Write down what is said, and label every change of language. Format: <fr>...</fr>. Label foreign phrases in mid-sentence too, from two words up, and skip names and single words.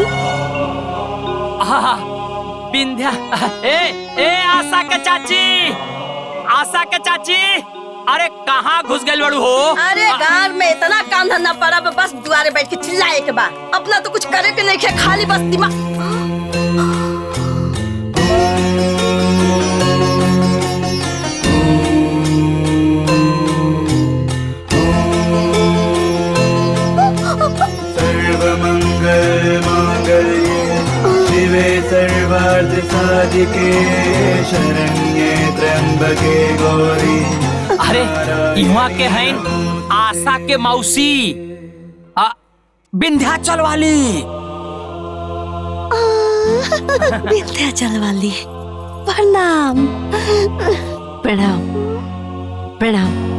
<bho>हाँ, विंध्या। ए आशा के चाची, आशा के चाची, अरे कहाँ घुस गए बड़ू हो? अरे गांव में इतना काम धंधा पड़ा, बस दुआरे बैठ के चिल्लाए के बाद अपना तो कुछ करे के नहीं, खाली बस दिमाग।</bho> <sa>सर्वमंगल मांगल्ये शिवे सर्वार्थ साधिके शरण्ये त्र्यंबके गौरी।</sa> <bho>अरे यहाँ के हैं आशा के मौसी, विंध्याचल वाली। विंध्याचल वाली। प्रणाम। प्रणाम प्रणाम।</bho>